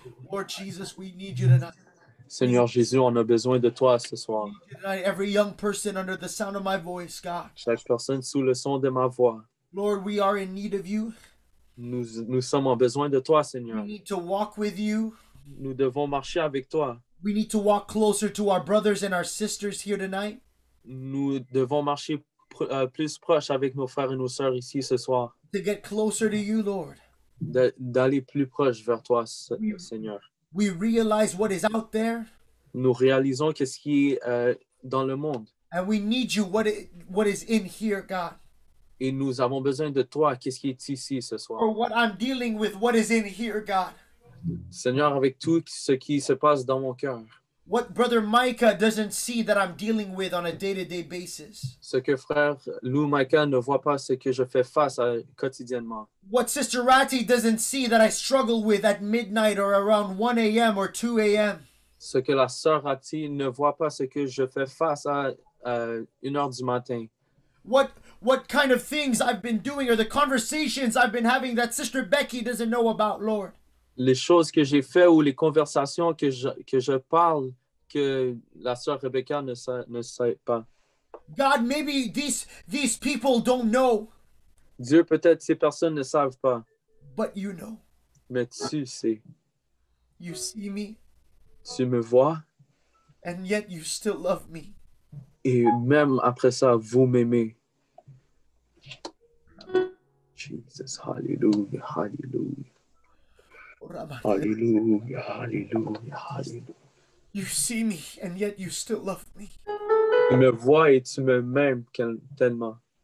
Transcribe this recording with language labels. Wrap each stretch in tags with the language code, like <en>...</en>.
<en>Lord Jesus, we need you tonight.</en> <fr>Seigneur Jésus, on a besoin de toi ce soir.</fr> <en>Tonight, every young person under the sound of my voice, God.</en> <fr>Chaque personne sous le son de ma voix.</fr> <en>Lord, we are in need of you.</en> <fr>Nous sommes en besoin de toi, Seigneur.</fr> <en>We need to walk with you.</en> <fr>Nous devons marcher avec toi.</fr> <en>We need to walk closer to our brothers and our sisters here tonight.</en> <fr>Nous devons marcher plus proche avec nos frères et nos sœurs ici ce soir.</fr> <en>To get closer to you, Lord.</en> <fr>D'aller plus proche vers toi, Seigneur.</fr> <en>We realize what is out there.</en> <fr>Nous réalisons qu'est-ce qui est dans le monde.</fr> <en>And we need you, what is in here, God.</en> <fr>Et nous avons besoin de toi, qu'est-ce qui est ici ce soir.</fr> <en>For what I'm dealing with, what is in here, God.</en> <fr>Seigneur, avec tout ce qui se passe dans mon cœur.</fr> <en>What Brother Micah doesn't see that I'm dealing with on a day-to-day basis.</en> <fr>Ce que frère Lou Micah ne voit pas, ce que je fais face à quotidiennement.</fr> <en>What Sister Ratty doesn't see that I struggle with at midnight or around 1 a.m. or 2 a.m.</en> <fr>Ce que la sœur Ratty ne voit pas, ce que je fais face à 1h du matin.</fr> <en>What kind of things I've been doing or the conversations I've been having that Sister Becky doesn't know about, Lord.</en> <fr>Les choses que j'ai fait ou les conversations que je parle que la sœur Rebecca ne sait pas.</fr> <en>God, maybe these people don't know.</en> <fr>Dieu, peut-être ces personnes ne savent pas.</fr> <en>But you know.</en> <fr>Mais tu sais.</fr> <en>You see me.</en> <fr>Tu me vois.</fr> <en>And yet you still love me.</en> <fr>Et même après ça, vous m'aimez.</fr> <en>Jesus, hallelujah, hallelujah. Hallelujah, hallelujah, hallelujah. You see me and yet you still love me.</en> <fr>Tu me vois et tu m'aimes tellement.</fr>